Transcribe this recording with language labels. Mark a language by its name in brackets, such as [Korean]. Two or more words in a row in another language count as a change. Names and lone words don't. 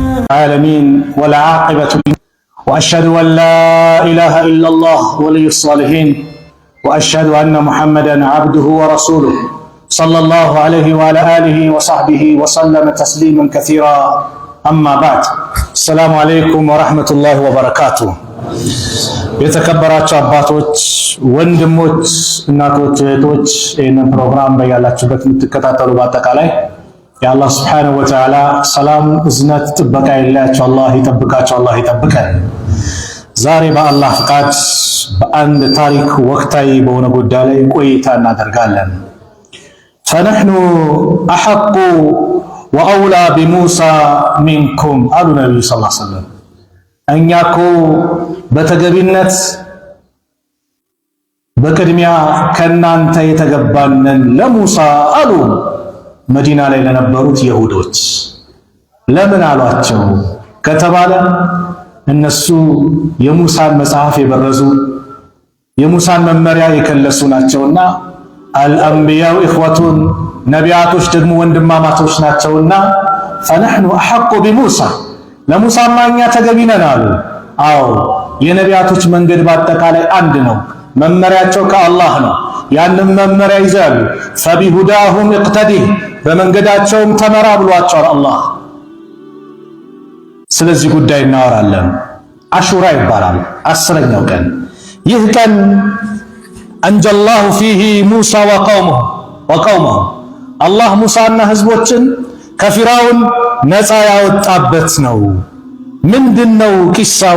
[Arabic] العالمين والعاقبة وأشهد أن لا إله إلا الله ولي الصالحين وأشهد أن محمدا عبده ورسوله صلى الله عليه وعلى آله وصحبه وسلم تسليما كثيرا أما بعد السلام عليكم ورحمة الله وبركاته [Amharic] የተከበራችሁ አባቶች ወንድሞች እናቶች እህቶች ይህንን ፕሮግራም በያላችሁበት የምትከታተሉ በአጠቃላይ የአላህ [Arabic] سبحانه وتعالى [Amharic] ሰላም እዝነት ጥበቃ ይላችሁ አላህ ይጠብቃችሁ አላህ ይጠብቀን። ዛሬ በአላህ ፍቃድ በአንድ ታሪክ ወቅታዊ በሆነ ጉዳይ ላይ ቆይታ እናደርጋለን። [Arabic] فنحن أحق وأولى بموسى منكم [Amharic] አሉ ነብዩ [Arabic] صلى الله عليه وسلم። [Amharic] እኛኮ በተገቢነት በቅድሚያ ከናንተ የተገባንን ለሙሳ አሉ መዲና ላይ ለነበሩት ይሁዶች። ለምን አሏቸው ከተባለ እነሱ የሙሳን መጽሐፍ የበረዙ የሙሳን መመሪያ የከለሱ ናቸውና [Arabic] الأنبياء إخوة [Amharic] ነቢያቶች ደግሞ ወንድማማቶች ናቸውና [Arabic] فنحن أحق بموسى [Amharic] ለሙሳማ እኛ ተገቢ ነን አሉ። አዎ የነቢያቶች መንገድ በአጠቃላይ አንድ ነው። መመሪያቸው ከአላህ ነው። ያንን መመሪያ ይዛሉ። [Arabic] فبهداهم اقتدي [Amharic] በመንገዳቸውም ተመራ ብሏቸዋል አላህ። ስለዚህ ጉዳይ እናወራለን። አሹራ ይባላል 10ኛው ቀን። ይህ ቀን [Arabic] أنجى الله فيه موسى وقومه [Amharic] አላህ ሙሳና ህዝቦችን ከፊራውን ነፃ ያወጣበት ነው። ምንድነው ቂሳው?